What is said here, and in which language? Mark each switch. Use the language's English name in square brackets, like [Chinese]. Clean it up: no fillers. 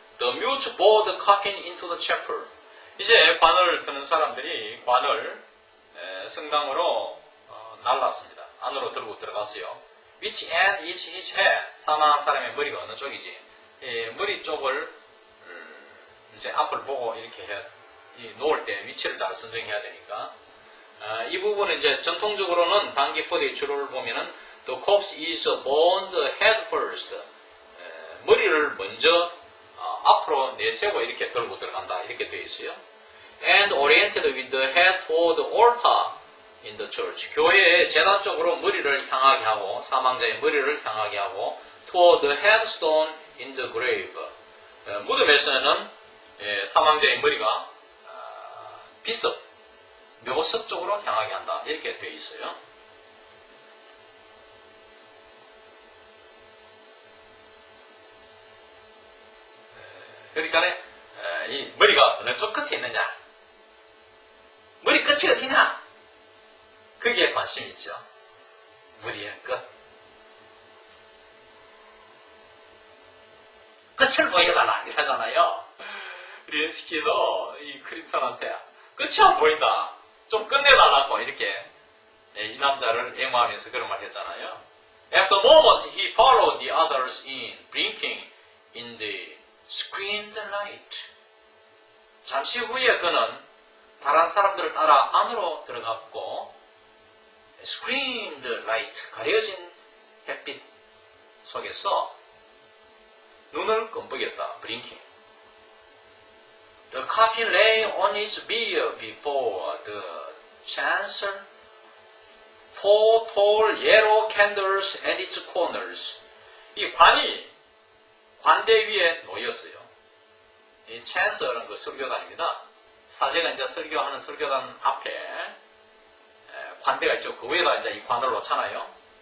[English] The mute bore the coffin into the chapel. [Korean] 이제 관을 드는 사람들이 관을 성당으로 날랐습니다. 안으로 들고 들어갔어요. [English] Which end is his head? [Korean] 사망한 사람의 머리가 어느 쪽이지? 머리 쪽을 이제 앞을 보고 이렇게 놓을 때 위치를 잘 선정해야 되니까 이 부분은 이제 전통적으로는 단기 포대의 주로를 보면은 [English] The corpse is bound head first. [Korean] 머리를 먼저 앞으로 내세우고 이렇게 들고 들어간다 이렇게 되어 있어요. [English] And oriented with the head toward the altar in the church. [Korean] 교회의 제단 쪽으로 머리를 향하게 하고 사망자의 머리를 향하게 하고 [English] toward the headstone in the grave. [Korean] 무덤에서는 사망자의 머리가 비석, 묘석 쪽으로 향하게 한다 이렇게 되어 있어요. 그러니까 이 머리가 어느 쪽 끝에 있느냐, 머리 끝이 어디냐, 거기에 관심이 있죠. 머리의 끝을 보여달라 이러잖아요. 린스키도 이 클린턴한테 끝이 안 보인다, 좀 끝내달라고 이렇게 이 남자를 애모하면서 그런 말 했잖아요. [English] After a moment he followed the others in, blinking in the screened light. [Korean] 잠시 후에 그는 다른 사람들을 따라 안으로 들어갔고 screened light, 가려진 햇빛 속에서 눈을 끔뻑였다. [English] blinking. The coffin lay on its bier before the chancel. Four tall yellow candles at its corners. [Korean] 이 관이 관대 위에 놓였어요. 이 chancell은 그 설교단입니다. 사제가 이제 설교하는 설교단 앞에 관대가 있죠. 그 위에다 이제 이 관을 놓잖아요.